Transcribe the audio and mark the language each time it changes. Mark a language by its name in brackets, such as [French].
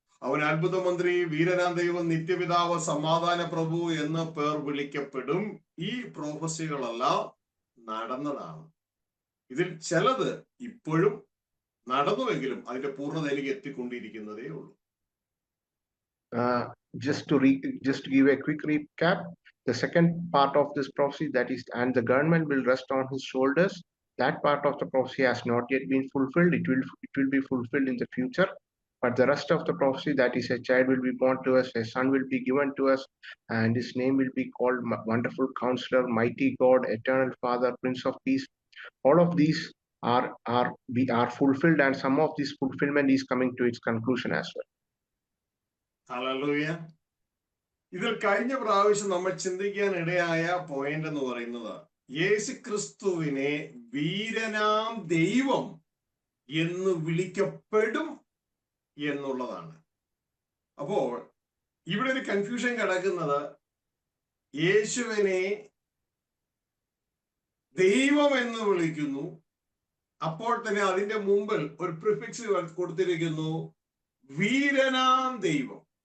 [Malayalam] അവൻ അത്ഭുത മന്ത്രി, വീരനാം ദൈവം, നിത്യപിതാവ്, സമാധാന പ്രഭു എന്ന പേർ വിളിക്കപ്പെടും. ഈ പ്രോഫസികളെല്ലാം നടന്നതാണ്. ഇതിൽ ചിലത് ഇപ്പോഴും നടന്നുവെങ്കിലും അതിന്റെ പൂർണ്ണതയിലേക്ക് എത്തിക്കൊണ്ടിരിക്കുന്നതേ ഉള്ളൂ. [English] Just to give a quick recap, the second part of this prophecy, that is, and the government will rest on his shoulders, that part of the prophecy has not yet been fulfilled. It will be fulfilled in the future. But the rest of the prophecy, that is, a child will be born to us, a son will be given to us, and his name will be called Wonderful Counselor, Mighty God, Eternal Father, Prince of Peace. All of these are fulfilled, and some of this fulfillment is coming to its conclusion as well. [Malayalam] Hallelujah. ഇതിൽ കഴിഞ്ഞ പ്രാവശ്യം നമ്മൾ ചിന്തിക്കാൻ ഇടയായ point എന്ന് പറയുന്നത് യേശു ക്രിസ്തുവിനെ വീരനാം ദൈവം എന്ന് വിളിക്കപ്പെടും എന്നുള്ളതാണ്. അപ്പോൾ ഇവിടെ ഒരു കൺഫ്യൂഷൻ കിടക്കുന്നത്, യേശുവിനെ ദൈവം എന്ന് വിളിക്കുന്നു, അപ്പോൾ തന്നെ അതിന്റെ മുമ്പിൽ ഒരു പ്രിഫിക്സ് കൊടുത്തിരിക്കുന്നു, വീരനാം ദൈവം.